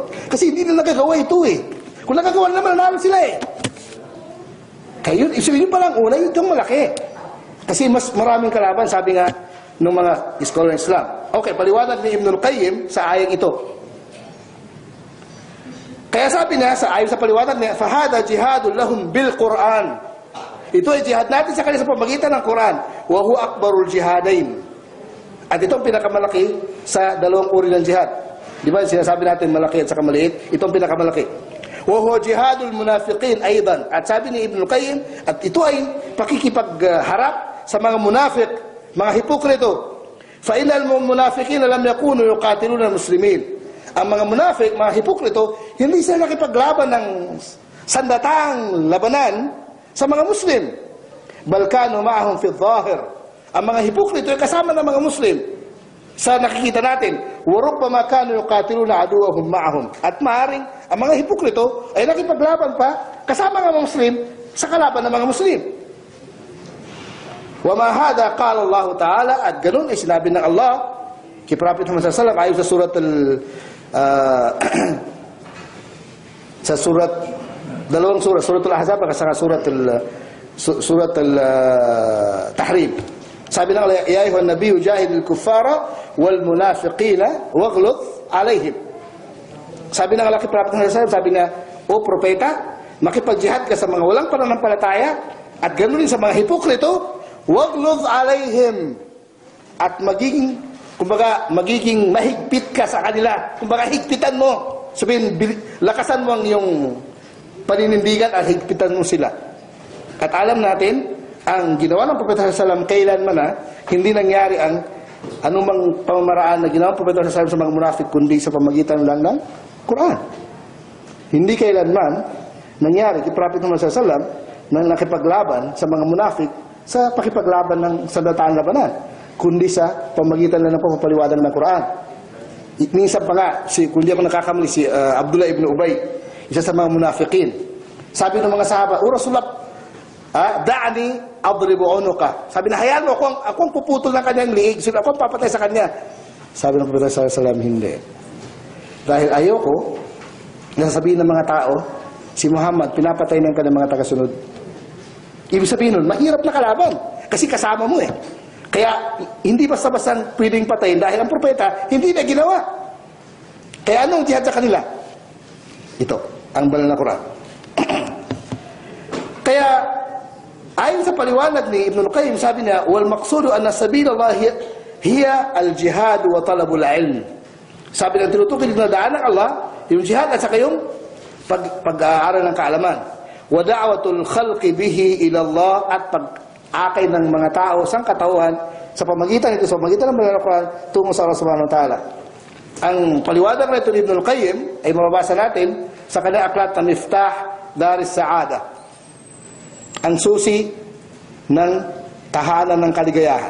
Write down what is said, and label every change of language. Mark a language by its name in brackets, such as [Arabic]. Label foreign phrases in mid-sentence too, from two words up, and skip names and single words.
[Filipino] Kasi hindi nila nagagawa ito eh. Kung nagagawa naman, nanalo sila eh. Kaya yun palang una, yung malaki. Kasi mas maraming kalaban, sabi nga ng mga scholar ng Islam. Okay, paliwanag ni Ibnul Qayyim sa ayang ito. Kaya sabi niya, ayon sa paliwanag niya, [Arabic] فهذا جهاد لهم بالقرآن. [Filipino] Ito ay jihad natin sa kanila sa pamagitan ng Quran. [Arabic] وهو أكبر الجهادين. [Filipino] At ito ang pinakamalaki sa dalawang uri ng jihad. Di ba sinasabi natin malaki at saka maliit? Ito ang pinakamalaki. [Arabic] وهو جهاد المنافقين أيضا. [Filipino] At sabi ni Ibnul Qayyim, at ito ay pakikipagharap sa mga munafik, mga hipokrito. [Arabic] فإن المنافقين لم يكونوا يقاتلون المسلمين. [Filipino] Ang mga munafik, mga hipokrito, hindi sila nakipaglaban ng sandatang labanan sa mga Muslim. [Arabic] بل كانوا معهم في الظاهر. [Filipino] Ang mga hipokrito ay kasama ng mga Muslim. Sa nakikita natin, [Arabic] وربما كانوا يقاتلون عدوهم معهم. [Filipino] At maaaring ang mga hipokrito ay nakipaglaban pa kasama ng mga Muslim sa kalaban ng mga Muslim. [Arabic] وما هذا قال الله تعالى, [Filipino] at ganun ay sinabi ng Allah kay Prophet Muhammad [Arabic] صلى الله عليه وسلم [Filipino] ayon sa dalawang surat, suratul Ahzab at saka surat al-Tahrim. Sabi ng Allah, [Arabic] يا أيها النبي جاهد الكفار والمنافقين واغلظ عليهم. [Filipino] Sabi ng Allah kay Prophet Muhammad [Arabic] صلى الله عليه وسلم, [Filipino] sabi niya, o propeta, makipagjihad ka sa mga walang pananampalataya at ganoon din sa mga hipokrito, [Arabic] واغلظ عليهم, [Filipino] at magiging mahigpit ka sa kanila. Kumbaga, higpitan mo. Sabihin, lakasan mo ang iyong paninindigan at higpitan mo sila. At alam natin, ang ginawa ng Propeta [Arabic] صلى الله عليه وسلم [Filipino] kailanman hindi nangyari ang anumang pamamaraan na ginawa ng Propeta [Arabic] صلى الله عليه وسلم [Filipino] sa mga munafik, kundi sa pamagitan lang ng Quran. Hindi kailanman nangyari kay Propeta Muhammad [Arabic] صلى الله عليه وسلم [Filipino] na nakipaglaban sa mga munafik sa pakipaglaban ng sandataan labanan, kundi sa pamagitan lang ng pagpapaliwanag ng Quran. Minsan pa nga, kung di ako nakakamali, si Abdullah ibn Ubay, isa sa mga munafiqin. Sabi ng mga sahaba, O [Arabic] رسول الله دعني أضرب عنقه. [Filipino] Sabi na, hayaan mo, ako ang puputol ng kanyang liig. Sabi, ako ang papatay sa kanya. Sabi ng Propeta [Arabic] صلى الله عليه وسلم, [Filipino] hindi. Dahil ayoko, nasasabihin ng mga tao, si Muhammad, pinapatay ng kanyang mga tagasunod. Ibig sabihin nun, mahirap na kalaban. Kasi kasama mo eh. Kaya, hindi basta-basta pwedeng patayin dahil ang propeta, hindi na ginawa. Kaya anong jihad sa kanila? Ito, ang banal na Quran. Kaya, ayon sa paliwanag ni Ibnul Qayyim, sabi niya, [Arabic] والمقصود أن سبيل الله هي الجهاد وطلب العلم. [Filipino] Sabi ng tinutukoy na daan ng Allah, yung jihad at saka yung pag-aaral ng kaalaman. [Arabic] ودعوة الخلق به إلى الله, [Filipino] at pag-akay ng mga tao sa katauhan sa pamagitan ng banal na Quran tungo sa [Arabic] الله سبحانه وتعالى. [Filipino] Ang paliwanag nito ni Ibnul Qayyim ay mababasa natin sa kanyang aklat na Miftah Daris Sa'ada, ang susi ng tahanan ng kaligayahan.